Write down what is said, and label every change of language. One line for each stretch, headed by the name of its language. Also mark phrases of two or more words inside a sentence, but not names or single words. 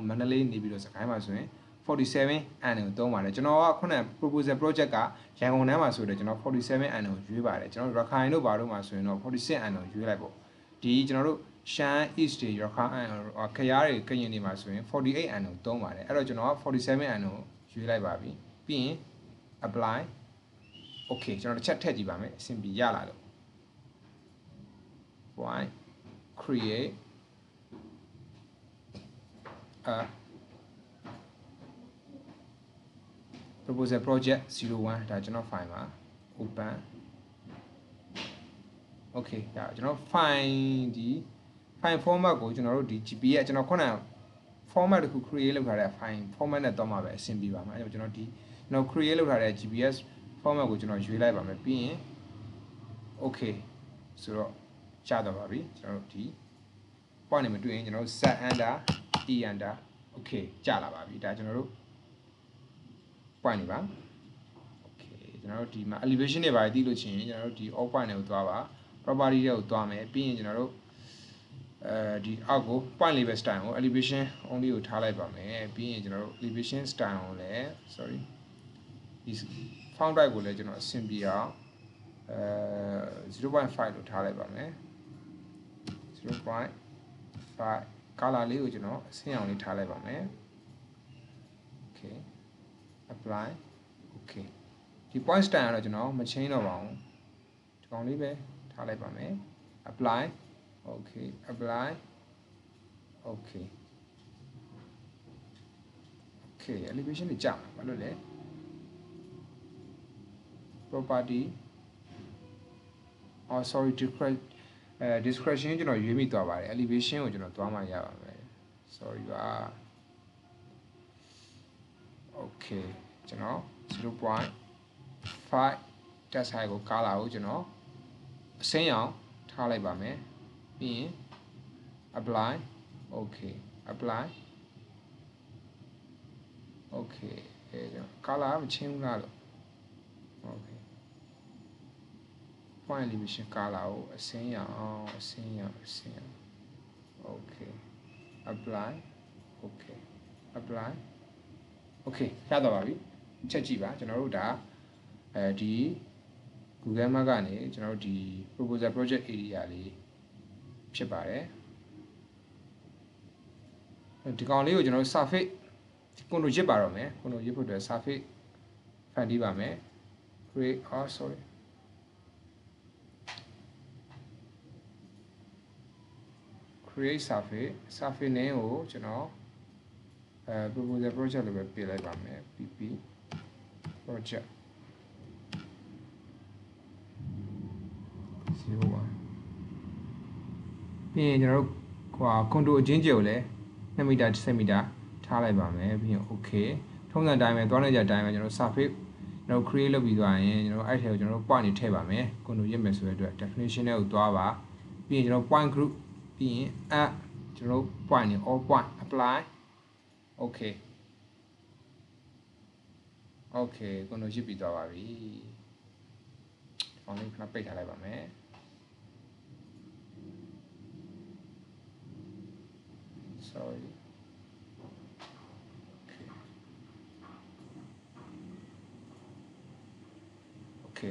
Burmese: မန္တလေးနေပြီးတော့စကိုင်းမှာဆိုရင်47N ကိုသုံးပါတယ်ကျွန်တော်ကခုန
English: proposal project
Burmese: ကရန်ကုန်တန်းမှာဆိုတော့ကျွန်တော် 47N ကိုရွေးပါတယ်ကျွန်တော် Rakhine တို့ဘာလို့မှာဆိုရင်တော့ 46N ကိုရွေးလိုက်ပေါ့ဒီကျွန်တော်တို့ရှမ်း East တွေ Rakhine ခရားတွေကရင်နေမှာဆိုရင် 48N ကိုသုံးပါတယ်အဲ့တော့ကျွန်တော်က 47N ကိုရွေးလိုက်ပါပြီပြီးရင်
English: apply okay
Burmese: ကျွန်တော်တစ်ချက်ထည့်ကြည့်ပါမယ်အဆင်ပြေရလာလို့
English: point create a proposal project 01
Burmese: ဒါကျွန်တော် file ပါ
English: open okay
Burmese: ဒါကျွန်တော်
English: file format
Burmese: ကိုကျွန်တော်တို့ဒီ GPS ကျွန်တော်ခုန format တခု create လုပ်ထားတဲ့
English: file format
Burmese: နဲ့တော့မှာ ပဲအဆင်ပြေပါမှာအဲ့တော့ကျွန်တော် create လုပ်ထားတဲ့ GPS format ကိုကျွန်တော်ရွေးလိုက်ပါမယ်ပြီးရင် okay ဆိုတော့ကျတော့ပါ ပြီကျွန်တော်တို့ဒီ point နဲ့မတွေ့ရင်ကျွန်တော်တို့
English: set under e under okay
Burmese: ကျလာပါပြီဒါကျွန်တော်တို့ point နေပါ okay ကျွန်တော်တို့ဒီမှာ elevation တွေပါတည်လို့ချင်းကျွန်တော်တို့ဒီ
English: all point
Burmese: တွေကိုသွားပါ property တွေကိုသွားမယ်ပြီးရင်ကျွန်တော်တို့ဒီအောက်ကို
English: point label style
Burmese: ကို
English: elevation only
Burmese: ကိုထားလိုက်ပါမယ်ပြီးရင်ကျွန်တော်တို့
English: elevation style
Burmese: ကိုလည်း sorry ဒီ
English: font type
Burmese: ကိုလည်းကျွန်တော်အဆင်ပြေအောင် 0.5 လို့ထားလိုက်ပါမယ် 0.5 color လေးကိုကျွန်တော်အဆင့်အောင်လေးထားလိုက်ပါမယ် okay
English: apply okay
Burmese: ဒီ
English: point style
Burmese: ကတော့ကျွန်တော်မ change တော့ပါဘူးဒီကောင်လေးပဲထားလိုက်ပါမယ်
English: apply okay apply okay okay
Burmese: elevation တွေကြာမှာဘာလို့လဲ
English: property oh sorry discretion
Burmese: ကျွန်တော်ရွေးမိသွားပါတယ် elevation ကိုကျွန်တော်သွားမှရပါမယ် sorry ပါ okay ကျွန်တော် 0.5
English: test height
Burmese: ကို color ကိုကျွန်တော်အစိမ်းအောင်ထားလိုက်ပါမယ်ပြီးရင်
English: apply okay apply
Burmese: okay ကျွန်တော် color မချင်းဘူးလားလို့
English: okay point elevation color
Burmese: ကိုအစိမ်းအောင်okay
English: apply okay apply okay
Burmese: ရတော့ပါပြီချက်ကြည့်ပါကျွန်တော်တို့ဒါဒီ Google Map ကနေကျွန်တော်တို့ဒီ
English: proposal project area
Burmese: လေးဖြစ်ပါတယ် ဒီကောင်လေးကိုကျွန်တော်တို့ surface ကွန်တိုရစ်ပါတော့မယ်ကွန်တိုရစ်ဖို့အတွက် surface ဖန်တီးပါမယ်
English: create sorry create surface name
Burmese: ကိုကျွန်တော်
English: proposal project
Burmese: လို့ပဲပေးလိုက်ပါမယ်
English: pp project
Burmese: 0.1ပြီးရင်ကျွန်တော်တို့ကွန်တိုအချင်းကျကိုလည်း2မီတာ10မီတာထားလိုက်ပါမယ်ပြီးရင် okay ထုံးစံတိုင်းပဲသွားနေကြတိုင်းပဲကျွန်တော် surface ကျွန်တော် create လုပ်ပြီးသွားရင်ကျွန်တော်အဲ့ထဲကိုကျွန်တော် point နေထည့်ပါမယ်ကွန်တိုရစ်မယ်ဆိုတဲ့အတွက် definition နဲ့ကိုသွားပါပြီးရင်ကျွန်တော်
English: point group
Burmese: ပြီးရင် add ကျွန်တော် point နေ
English: all point apply okay
Burmese: okay ကွန်တိုရစ်ပြီးသွားပါပြီအောင်လေးခဏပိတ်ထားလိုက်ပါမယ် sorry okay